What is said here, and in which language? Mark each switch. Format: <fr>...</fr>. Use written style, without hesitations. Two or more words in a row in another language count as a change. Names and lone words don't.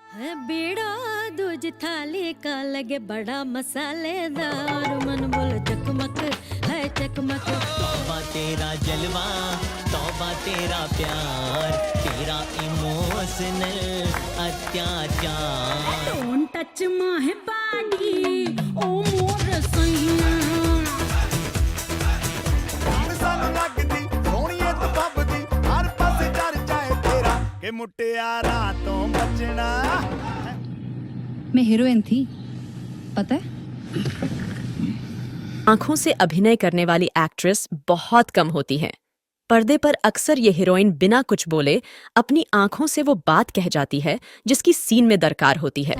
<hi>बीड़ा दूज थाली का लगे बड़ा मसालेदार मन बोल चकमक है चकमक। तौबा तेरा जलवा, तौबा तेरा प्यार, तेरा इमोशनल अत्याचार।</hi> <en>Don't touch my body</en> <hi>ओ मोर सैया।</hi> <pa>ਸਾਨੂੰ ਲੱਗਦੀ ਸੋਹਣੀਏ ਤੇ ਬੱਬਦੀ ਹਰ ਪਾਸੇ ਚਰਚਾ ਏ ਤੇਰਾ ਕਿ ਮੁਟਿਆਰਾਂ ਤੋਂ ਬਚਣਾ।</pa> <hi>मैं हीरोइन थी, पता है? आंखों से अभिनय करने वाली एक्ट्रेस बहुत कम होती हैं। पर्दे पर अक्सर ये हीरोइन बिना कुछ बोले अपनी आंखों से वो बात कह जाती है जिसकी सीन में दरकार होती है।</hi>